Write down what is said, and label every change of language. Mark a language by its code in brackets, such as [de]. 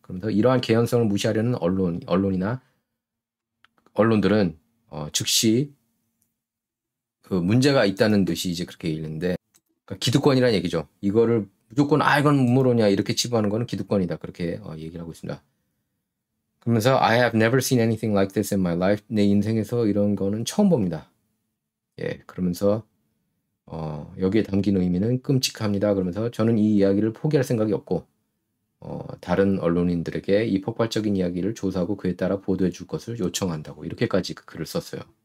[ko] 그러면서 이러한 개연성을 무시하려는 언론이나 언론들은 즉시 그 문제가 있다는 듯이 이제 그렇게 얘기했는데 그러니까 기득권이라는 얘기죠. 이거를 무조건 이건 음모론이야 이렇게 치부하는 거는 기득권이다 그렇게 얘기를 하고 있습니다. [en] 그러면서 I have never seen anything like this in my life. [ko] 내 인생에서 이런 거는 처음 봅니다. 예, 그러면서 여기에 담긴 의미는 끔찍합니다. 그러면서 저는 이 이야기를 포기할 생각이 없고 다른 언론인들에게 이 폭발적인 이야기를 조사하고 그에 따라 보도해 줄 것을 요청한다고 이렇게까지 그 글을 썼어요.